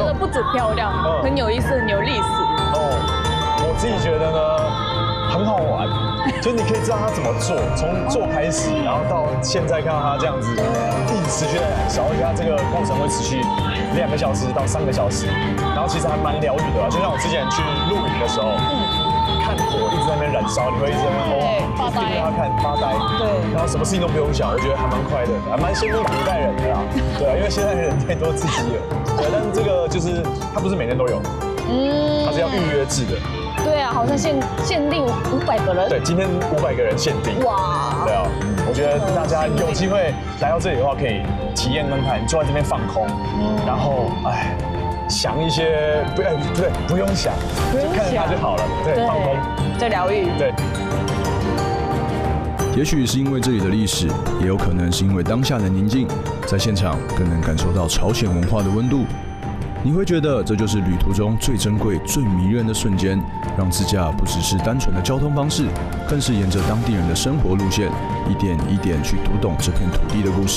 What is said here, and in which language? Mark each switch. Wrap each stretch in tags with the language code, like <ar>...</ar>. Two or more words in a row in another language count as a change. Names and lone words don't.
<zh>我覺得不止漂亮，很有意思，很有歷史。我自己覺得呢，很好玩，就你可以知道他怎麼做，從做開始，然後到現在看到他這樣子一直持續在燃燒，而且他這個過程會持續2個小時到3個小時，然後其實還蠻療癒的吧。就像我之前去露營的時候，看火一直在那邊燃燒，你會一直在那邊發呆，發呆，对，然後什麼事情都不用想，我覺得還蠻快樂的，還蠻羨慕古代人的啦，对啊，因為現在人太多刺激了，对，但是這個就是它不是每天都有，它是要預約制的。对啊，好像限定500個人。对，今天500個人限定。哇！對啊，我覺得大家有機會來到這裡的話，可以體驗看看，坐在這邊放空，然後想一些不用想，就看着它就好了。对，放空，在療癒。對。也許是因為這裡的歷史，也有可能是因為當下的寧靜，在現場更能感受到朝鮮文化的溫度。你會覺得這就是旅途中最珍貴、最迷人的瞬間，讓自駕不只是單純的交通方式，更是沿着當地人的生活路線，一點一點去讀懂這片土地的故事。</zh>